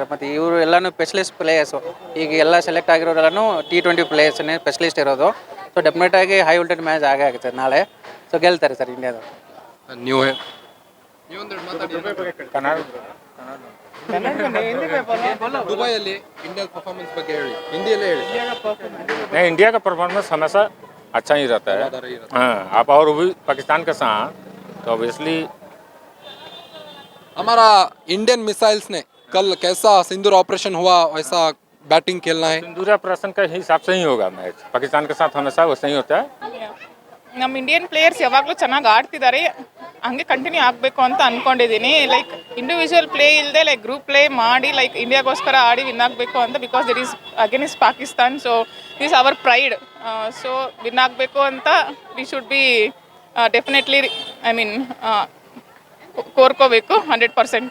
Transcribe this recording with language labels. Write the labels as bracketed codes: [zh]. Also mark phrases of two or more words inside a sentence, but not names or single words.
[kn] ಮತ್ತು ಇವರು ಎಲ್ಲನೂ [en] specialist players. [kn] ಈಗ ಎಲ್ಲ ಸೆಲೆಕ್ಟ್ ಆಗಿರೋರೆಲ್ಲನೂ T20 ಪ್ಲೇಯರ್ಸನ್ನೇ ಸ್ಪೆಷಲಿಸ್ಟ್ ಇರೋದು. ಸೊ ಡೆಫಿನೆಟಾಗಿ [en] high voltage match [kn] ಆಗೇ ಆಗುತ್ತೆ ನಾಳೆ. ಸೊ ಗೆಲ್ತಾರೆ ಸರ್ ಇಂಡಿಯಾದವರು. ನೀವು ದುಬೈಯಲ್ಲಿ ಇಂಡಿಯಾ ಪರ್ಫಾರ್ಮೆನ್ಸ್ ಬಗ್ಗೆ ಹೇಳಿ, ಹಿಂದಿಯಲ್ಲೇ ಹೇಳಿ. [hi] नहीं, इंडिया का परफॉर्मेंस हमेशा अच्छा ही रहता है. हाँ, आप और भी पाकिस्तान के साथ तो ऑब्वियसली हमारा [en] Indian missiles [hi] ने कल कैसा सिंदूर ऑपरेशन हुआ, वैसा बैटिंग खेलना है. सिंदूर ऑपरेशन के हिसाब से ही होगा मैच. पाकिस्तान के साथ हमेशा वैसे ही होता है. [kn] ನಮ್ಮ [en] Indian players [kn] ಯಾವಾಗಲೂ ಚೆನ್ನಾಗಿ ಆಡ್ತಿದ್ದಾರೆ, ಹಂಗೆ ಕಂಟಿನ್ಯೂ ಆಗಬೇಕು ಅಂತ ಅಂದ್ಕೊಂಡಿದ್ದೀನಿ. [en] like individual play [kn] ಇಲ್ಲದೆ [en] like group play [kn] ಮಾಡಿ ಲೈಕ್ ಇಂಡಿಯಾಗೋಸ್ಕರ ಆಡಿ ವಿನ್ ಆಗಬೇಕು ಅಂತ, [en] because that is against Pakistan. so this our pride. [kn] ಸೊ ವಿನ್ ಆಗಬೇಕು ಅಂತ [en] we should be definitely I mean [kn] ಕೋರ್ಕೋಬೇಕು 100%.